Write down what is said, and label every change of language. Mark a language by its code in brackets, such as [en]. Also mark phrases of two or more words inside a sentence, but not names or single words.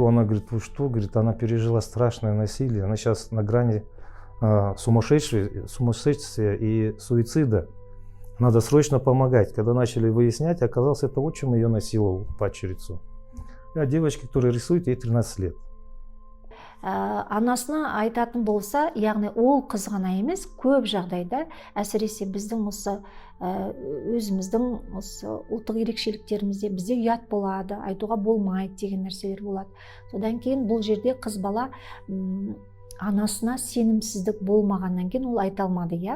[ru] Она говорит: вы что? Говорит, она пережила страшное насилие. Она сейчас на грани сумасшествия и суицида. Надо срочно помогать. Когда начали выяснять, оказалось, это отчим ее насиловал, падчерицу. А девочке, которая рисует, ей 13 лет. [kk] Анасына айтатын болса, яғни ол қыз ғана емес, көп жағдайда, әсіресе біздің осы өзіміздің осы ұлттық ерекшеліктерімізде бізде ұят болады, айтуға болмайды деген нәрселер болады. Содан кейін бұл жерде қыз бала анасына сенімсіздік болмағаннан кейін ол айта алмады, иә.